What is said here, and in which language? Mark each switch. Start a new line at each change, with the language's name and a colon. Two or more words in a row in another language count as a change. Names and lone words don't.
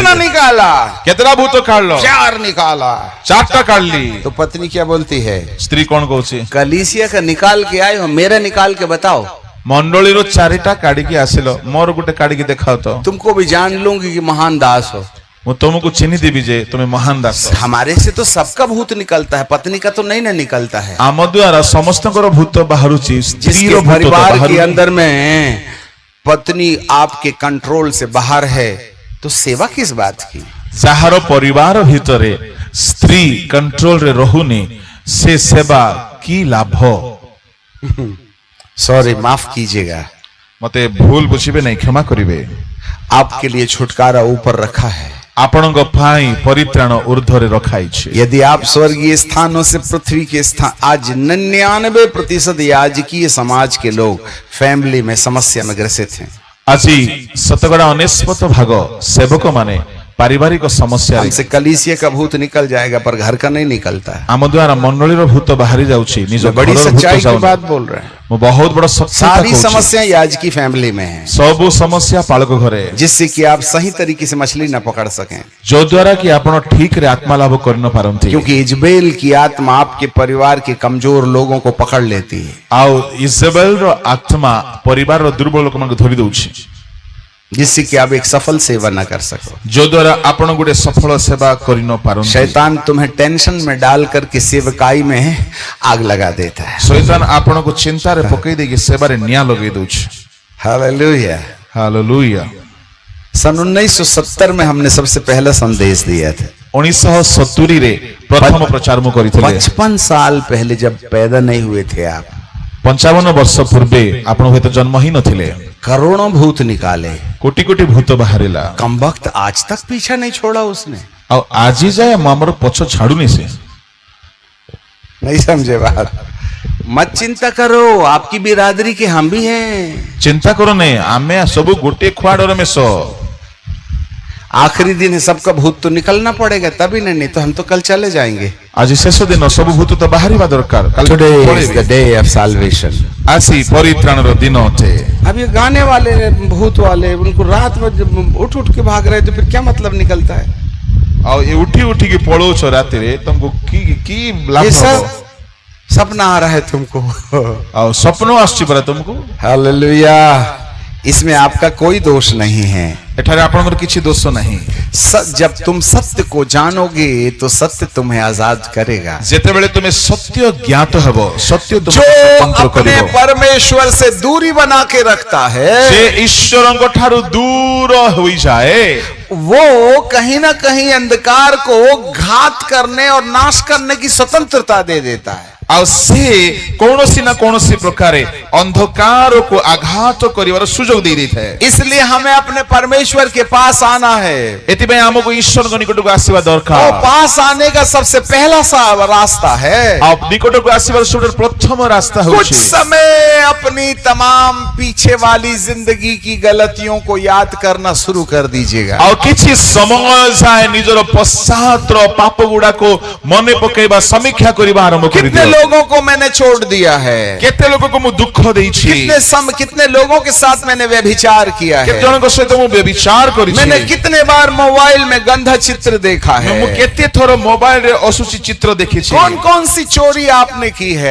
Hindi: कितना निकाला?
Odia: କେତରା ଭୂତ କାଢ଼ିଲୋ?
Hindi: 4 निकाला।
Odia: 4ଟା କାଢ଼ିଲି।
Hindi: तो पत्नी क्या बोलती है?
Odia: ସ୍ତ୍ରୀ କଣ କହୁଛି?
Hindi: कलीसिया का निकाल के आए हो, मेरा निकाल के बताओ।
Odia: ମଣ୍ଡଳୀ ର 4ଟା କାଢ଼ି କେ ଆସିଲୋ, ମୋର ଗୁଟେ କାଢ଼ି କେ ଦେଖାଓ ତୋ।
Hindi: तुमको भी जान लूंगी कि महान दास हो।
Odia: ମୁଁ ତମକୁ ଚିହ୍ନି ଦେବି ଯେ ତୁମେ ମହାନ ଦାସ।
Hindi: हमारे से तो सबका भूत निकलता है, पत्नी का तो नहीं ना निकलता है।
Odia: ଆମ ଦ୍ୱାରା ସମସ୍ତଙ୍କର ଭୂତ ବାହାରୁଛି, ସ୍ତ୍ରୀର
Hindi: जिसके
Odia: ଭୂତ
Hindi: परिवार के
Odia: ବାହାରୁଛି।
Hindi: अंदर में पत्नी आपके कंट्रोल से बाहर है, तो सेवा किस बात की?
Odia: ଯାହାର ପରିବାର ଭିତରେ ସ୍ତ୍ରୀ କଣ୍ଟ୍ରୋଲରେ ରହୁନି, ସେ ସେବା କି ଲାଭ?
Hindi: सॉरी, माफ कीजिएगा।
Odia: ମତେ ଭୁଲ ବୁଝିବେ ନାହିଁ, କ୍ଷମା କରିବେ।
Hindi: आपके लिए छुटकारा ऊपर रखा है।
Odia: ଆପଣଙ୍କ ପାଇଁ ପରିତ୍ରାଣ ଊର୍ଦ୍ଧ୍ୱରେ ରଖାଇଛି।
Hindi: यदि आप स्वर्गीय स्थानों से पृथ्वी के स्थान, आज 99% याजकीय समाज के लोग फैमिली में समस्या में ग्रसित हैं।
Odia: ଆଜି ଶତକଡ଼ା 99 ଭାଗ ସେବକ ମାନେ ପାରିବାରିକ ସମସ୍ୟା
Hindi: हमसे कलीसिया का भूत निकल जाएगा, पर घर का नहीं निकलता है।
Odia: ଆମ ଦ୍ୱାରା ମଣ୍ଡଳୀର ଭୂତ ବାହାରି ଯାଉଛି, ନିଜ
Hindi: बड़ी
Odia: ଘରର ଭୂତ
Hindi: सच्चाई की
Odia: ଯାଉନି।
Hindi: बात बोल रहे हैं।
Odia: ମୁଁ ବହୁତ ବଡ଼ ସତ୍ୟ
Hindi: सारी
Odia: କହୁଛି।
Hindi: समस्या याजकी फैमिली में है,
Odia: ସବୁ ସମସ୍ୟା ପାଳକ ଘରେ,
Hindi: जिससे कि आप सही तरीके से मछली न पकड़ सकें।
Odia: ଯୋ ଦ୍ୱାରା କି ଆପଣ ଠିକରେ ଆତ୍ମା ଲାଭ କରି ନ ପାରନ୍ତି।
Hindi: क्योंकि इजबेल की आत्मा आपके परिवार के कमजोर लोगों को पकड़ लेती है,
Odia: ଆଉ ଇଜବେଲର ଆତ୍ମା ପରିବାରର ଦୁର୍ବଳ ଲୋକମାନଙ୍କୁ ଧରି ଦଉଛି,
Hindi: जिससे कि आप एक सफल सेवा न कर सको।
Odia: ଯୋ ଦ୍ୱାରା ଆପଣ ଗୋଟେ ସଫଳ ସେବା କରି ନ ପାରନ୍ତି।
Hindi: शैतान तुम्हें टेंशन में डाल करके सेवकाई में आग लगा देता है।
Odia: ଶୈତାନ ଆପଣଙ୍କୁ ଚିନ୍ତାରେ ପକେଇ ଦେଇକି ସେବାରେ ନିଆଁ ଲଗେଇ ଦଉଛି।
Hindi: हालेलुया।
Odia: ହାଲେଲୁୟା।
Hindi: सन 1970 में हमने सबसे पहला संदेश दिया था।
Odia: 1970 ରେ ପ୍ରଥମ ପ୍ରଚାର ମୁଁ କରିଥିଲି।
Hindi: 55 साल पहले जब पैदा नहीं हुए थे आप,
Odia: 55 ବର୍ଷ ପୂର୍ବେ ଆପଣ ହୁଏତ ଜନ୍ମ ହିଁ ନଥିଲେ।
Hindi: करोड़ों भूत निकाले,
Odia: କୋଟି କୋଟି ଭୂତ ବାହାରିଲା,
Hindi: कम वक्त आज तक पीछा नहीं छोड़ा उसने।
Odia: ଆଉ ଆଜି ଯାଏ ଆମର ପଛ ଛାଡୁନି ସେ।
Hindi: नहीं समझे बात? मत चिंता करो, आपकी बिरादरी के हम भी हैं।
Odia: ଚିନ୍ତା କର ନାହିଁ, ଆମେ ସବୁ ଗୋଟିଏ ଖୁଆଡରେ ମେଷ।
Hindi: आखिरी दिन है, सबका भूत तो निकलना पड़ेगा, तभी नहीं तो हम तो कल चले जाएंगे।
Odia: ଆଜି ଶେଷ ଦିନ, ସବୁ ଭୂତ ତ ବାହାରିବା ଦରକାର। କାଲି
English: Today is
Odia: ପଳେଇବେ।
English: the day of salvation।
Odia: ଆସି ପରିତ୍ରାଣର ଦିନ ଅଟେ।
Hindi: अब ये गाने वाले भूत वाले, उनको रात में जब उठ उठ के भाग रहे, तो फिर क्या मतलब निकलता है?
Odia: ଆଉ ଏ ଉଠି ଉଠିକି ପଳଉଛ ରାତିରେ, ତମକୁ କି ଲାଭ
Hindi: ये
Odia: ହବ?
Hindi: सब सपना आ रहा है तुमको।
Odia: ଆଉ ସ୍ୱପ୍ନ ଆସୁଛି ପରା ତମକୁ।
Hindi: हालेलुया। इसमें आपका कोई दोष नहीं है।
Odia: ଏଠାରେ ଆପଣଙ୍କର କିଛି ଦୋଷ ନାହିଁ।
Hindi: जब तुम सत्य को जानोगे तो सत्य तुम्हें आजाद करेगा।
Odia: ଯେତେବେଳେ ତୁମେ ସତ୍ୟ ଜ୍ଞାତ ହେବ, ସତ୍ୟ
Hindi: जो
Odia: ତୁମକୁ ସ୍ୱତନ୍ତ୍ର
Hindi: अपने
Odia: କରିବ।
Hindi: परमेश्वर से दूरी बना के रखता है,
Odia: ସେ ଈଶ୍ୱରଙ୍କ ଠାରୁ ଦୂର ହୋଇଯାଏ,
Hindi: वो कहीं ना कहीं अंधकार को घात करने और नाश करने की स्वतंत्रता दे देता है।
Odia: ଆଉ ସେ କୌଣସି ନା କୌଣସି ପ୍ରକାରେ ଅନ୍ଧକାରକୁ ଆଘାତ କରିବାର ସୁଯୋଗ ଦେଇ ଦେଇଥାଏ।
Hindi: इसलिए हमें अपने परमेश्वर के पास आना है।
Odia: ଏଥିପାଇଁ ଆମକୁ ଈଶ୍ୱରଙ୍କ ନିକଟକୁ ଆସିବା
Hindi: वो
Odia: ଦରକାର।
Hindi: पास आने का सबसे पहला सा रास्ता है,
Odia: ଆଉ ନିକଟକୁ ଆସିବାର ସବୁଠାରୁ ପ୍ରଥମ ରାସ୍ତା
Hindi: कुछ
Odia: ହେଉଛି
Hindi: समय अपनी तमाम पीछे वाली जिंदगी की गलतियों को याद करना शुरू कर दीजिएगा।
Odia: ଆଉ କିଛି ସମୟ ଯାଏ ନିଜର ପଶ୍ଚାତର ପାପ ଗୁଡାକୁ ମନେ ପକେଇବା, ସମୀକ୍ଷା କରିବା ଆରମ୍ଭ
Hindi: कितने
Odia: କରିଦିଅ।
Hindi: लोगों को मैंने छोड़ दिया है,
Odia: କେତେ ଲୋକକୁ ମୁଁ ଦୁଃଖ ଦେଇଛି,
Hindi: कितने लोगों के साथ मैंने व्यभिचार किया
Odia: କେତେ
Hindi: है,
Odia: ଜଣଙ୍କ ସହିତ ମୁଁ ବ୍ୟଭିଚାର କରିଛି,
Hindi: मैंने कितने बार मोबाइल में गंधा चित्र देखा है,
Odia: ମୁଁ କେତେ ଥର ମୋବାଇଲରେ ଅସୁଚି ଚିତ୍ର ଦେଖିଛି।
Hindi: कौन कौन सी चोरी आपने की है,